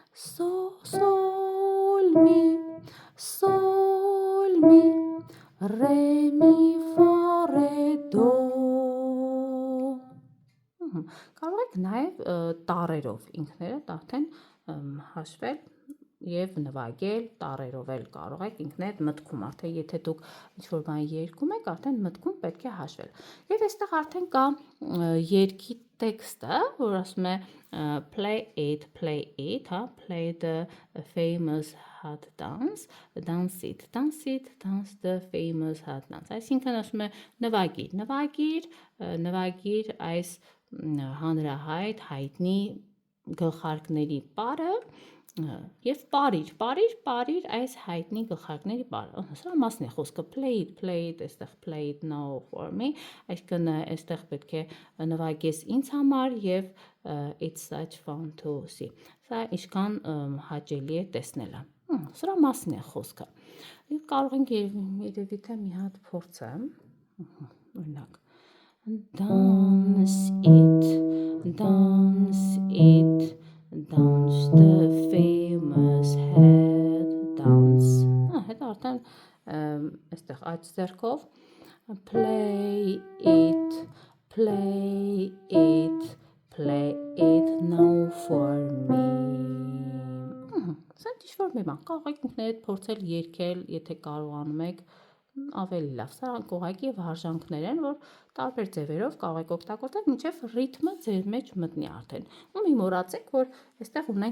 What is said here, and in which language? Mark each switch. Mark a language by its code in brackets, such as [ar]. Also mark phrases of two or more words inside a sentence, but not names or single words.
[hy] sol, mi, re, mi, fa, re, do Կարող եք նաև տառերով ինքներդ արդեն հաշվել և նվագել տառերով էլ կարող եք ինքներդ մտքում, արդեն եթե դուք ինչ-որ բան երգում եք, արդեն մտքում պետք է հաշվել։ Եվ այստեղ արդեն կա երգի տեքստը, որ ասում է [en] play it, [hy] հա, [en] play the famous hot dance, dance it, dance the famous hot dance, [hy] այսինքն ասում է նվագիր այս հանրահայտ հայտնի գլխարկների պարը և պարիր այս հայտնի գլխարկների պարը, սրա մասն է խոսքը, [en] play it, [hy] այստեղ [en] play it now for me, [hy] այսինքն այստեղ պետք է նվագես ինձ համար և [en] it's such fun to see, [hy] սա ինչքան հաճելի է տեսնելը, սրա մասն է խոսքը, կարող ենք երևի թե մի հատ փորձեմ, օրինակ, [en] Dance it, dance the famous head dance. [hy] Հետո արդեն այստեղ աջ ձեռքով [en] play it now for me. [hy] Սա ինչ-որ մի բան, կարող եք ինքներդ փորձել երգել, եթե կարողանում եք ավելի լավ, սրանք ուղղակի վարժանքներ են, որ տարբեր ձևերով կարող եք օգտագործել, մինչև ռիթմը ձեր մեջ մտնի արդեն։ Ու մի մոռացեք, որ այստեղ ունենք